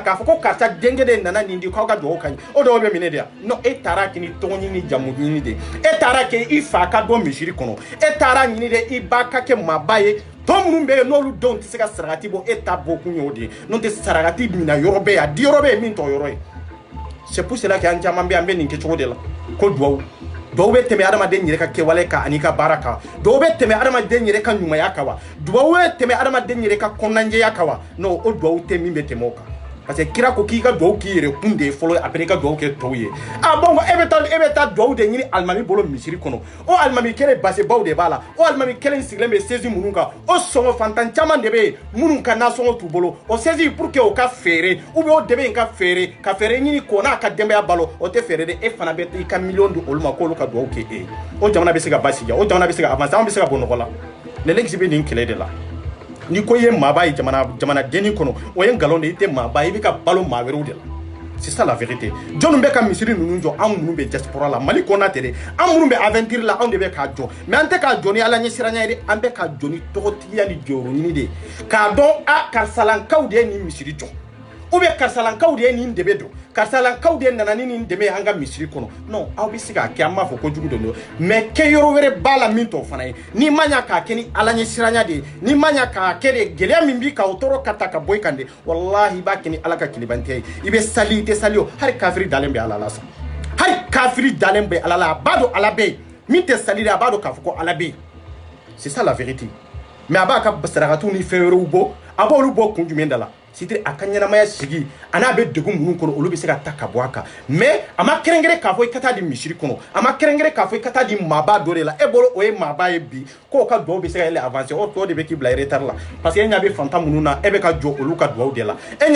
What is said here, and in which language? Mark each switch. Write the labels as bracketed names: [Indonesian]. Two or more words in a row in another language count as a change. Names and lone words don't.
[Bambara] k'a fɔ ko karisa denkɛ de nana nin di k'aw ka duwawu ka ɲi o duwawu bɛ minɛ de yan non e taara kɛ ni tɔgɔ ɲini jamu ɲini de e taara kɛ i fa ka dɔn misiri kɔnɔ e taara ɲini de i ba ka kɛ maaba ye tɔ minnu bɛ yen n'olu denw tɛ se ka sarakati bɔ e ta bɔ kun ye o de ye n'o tɛ sarakati mina yɔrɔ bɛ yen a di yɔrɔ bɛ yen min tɔ yɔrɔ ye [French] c'est pour cela que [Bambara] an caman bɛ an bɛ nin kɛcogo de la ko duwawu dɔw bɛ tɛmɛ adamaden yɛrɛ ka kɛwale kan ani ka baara kan dɔw bɛ tɛmɛ adamaden yɛrɛ ka ɲumanya kan wa duwawu bɛ tɛmɛ adamaden yɛrɛ ka kɔnɔnajɛya kan wa non o duwawu tɛ min bɛ tɛmɛ o kan [French] parce que [Bambara] kira ko k'i ka duwawu k'i yɛrɛ kun de ye fɔlɔ après i ka duwawu kɛ tɔw ye bon e bɛ taa duwawu de ɲini alimami bolo misiri kɔnɔ o alimami kelen basebaw de b'a la o alimami kelen sigilen bɛ saisie minnu kan o sɔngɔ fantan caman de bɛ yen minnu ka nasɔngɔ t'u bolo o saisie [French] pour que [Bambara] o ka feere [French] ou bien [Bambara] o de bɛ yen ka feere ɲini k'o n'a ka denbaya balo o tɛ feere de e fana bɛ i ka miliyɔn di olu ma k'olu ka duwawu kɛ e ye o jamana bɛ se ka basigi o jamana bɛ se ka avancer an bɛ se ka bɔ nɔgɔ la [French] les legs [Bambara] bɛ nin kɛlɛ de la ni ko ye maaba ye jamana denni kɔnɔ o ye nkalon de ye i tɛ maaba ye i bɛ ka balo maa wɛrɛw de la [French] c'est ça la vérité [Bambara] jɔnni bɛ ka misiri ninnu jɔ anw minnu bɛ diaspora la Mali kɔnɔ tɛ dɛ anw minnu bɛ aventure la anw de bɛ k'a jɔ mais an tɛ k'a jɔ ni ala ɲɛsiranya ye dɛ an bɛ k'a jɔ ni tɔgɔtigiya ni jɔyɔrɔ ɲini de ye k'a dɔn karisalankaw de ye nin misiri jɔ [French] ou bien [Bambara] karisalankaw de ye nin dɛmɛ don karisalankaw de nana ni nin dɛmɛ ye an ka misiri kɔnɔ non aw bɛ se k'a kɛ an b'a fɔ kojugu don mais kɛ yɔrɔ wɛrɛ b'a la min t'o fana ye n'i ma ɲa k'a kɛ ni ala ɲɛsiranya de ye n'i ma ɲa k'a kɛ de gɛlɛya min b'i kan o tɔɔrɔ ka ta ka bɔ i kan de walahi i b'a kɛ ni ala ka tilibantiya ye i bɛ sali i tɛ sali o hali kafiri dalen bɛ ala la sa hali kafiri dalen bɛ ala la a b'a dɔn ala bɛ yen min tɛ sali de a b'a dɔn k'a fɔ ko ala bɛ yen [French] c'est ça la vérité [Bambara] mais a b'a ka sarakatiw ni fɛn wɛrɛw bɔ a b'olu bɔ kun jumɛn da la c'est-à-dire a ka ɲɛnamaya sigi a n'a bɛ degun minnu kɔnɔ olu bɛ se ka ta ka bɔ a kan mais a ma kɛrɛnkɛrɛn k'a fɔ i ka taa di misiri kɔnɔ a ma kɛrɛnkɛrɛn k'a fɔ i ka taa di maaba dɔ de la e bolo o ye maaba ye bi k'o ka duwawu bɛ se ka yɛlɛ avancer o tɔ de bɛ k'i bila retard la [French] parce que [Bambara] e ɲɛ bɛ fantan minnu na e bɛ ka jɔ olu ka duwawu de la e ɲɛ